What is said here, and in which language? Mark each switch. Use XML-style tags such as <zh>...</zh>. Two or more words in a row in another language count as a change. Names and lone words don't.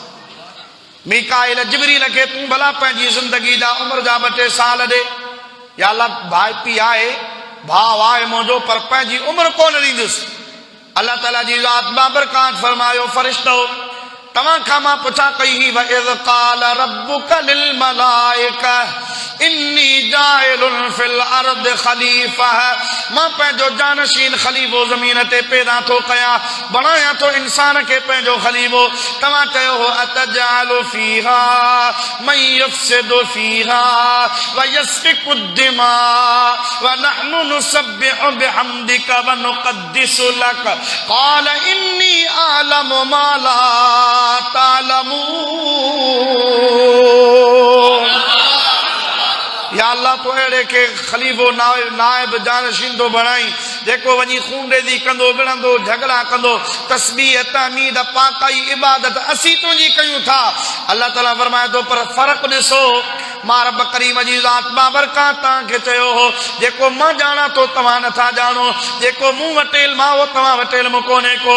<sd>मीकाइल जिब्रील खे तूं भला पंहिंजी ज़िंदगी जा उम्र जा 2-3 साल ॾे। या अल्लाह भाई पी आहे, भाउ आहे मुंहिंजो, पर पंहिंजी उम्र कोन ॾींदुसि। अल्लाह ताला जी ज़ात बाबरकात फरमायो, फरिश्तो तव्हां खां मां पुछा कई हुई,</sd> <ar>وإذ قال ربك للملائكة إني جاعل في الأرض خليفة.</ar> <sd>मां पंहिंजो जानशीन खलीफो ज़मीन ते पैदा थो कयां, बणायां थो इंसान खे पंहिंजो खलीफो। तव्हां चयो हो</sd> <ar>أتجعل فيها من يفسد فيها ويسفك الدماء ونحن نسبح بحمدك ونقدس لك قال إني أعلم ما لا تعلمون.</ar> <sd>या अल्लाह तो अहिड़े खे खलीफ़ो नाइब जानशीन थो बणाई जेको वञी खूनरेज़ी कंदो, विढ़ंदो, झगड़ा कंदो, तस्बीह तहमीद पाकाई इबादत असीं तुंहिंजी कयूं था। अल्लाह ताला फरमाए थो पर फ़र्क़ु ॾिसो, मां रब करीम जी ज़ात बाबरकात तव्हांखे चयो हो जेको मां ॼाणां थो तव्हां नथा ॼाणो, जेको मूं वटेल मां उहो तव्हां वटेल मूं कोन्हे को।</sd>